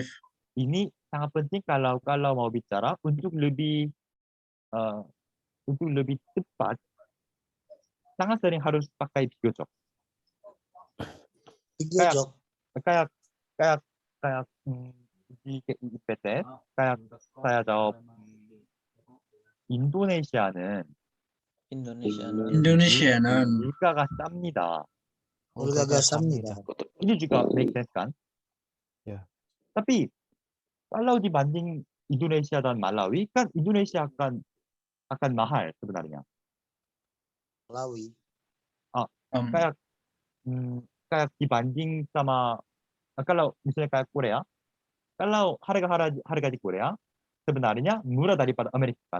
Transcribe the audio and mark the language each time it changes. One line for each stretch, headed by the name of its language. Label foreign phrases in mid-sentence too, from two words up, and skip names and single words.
Indonesian: Ini sangat penting kalau mau bicara untuk lebih cepat. Sangat sering harus pakai 비교적. Bigyojok. kayak di IPTS kayak saya jawab
Korean: Indonesia는 물가가 쌉니다. 물가가 쌉니다.
Indonesian: Ini juga
English: make sense
Indonesian: kan? Ya. Tapi kalau dibanding Indonesia dan Malawi kan Indonesia akan mahal sebenarnya. Malawi. Kayak dibanding sama kalau misalnya kayak Korea, kalau harga di Korea sebenarnya murah daripada Amerika kan?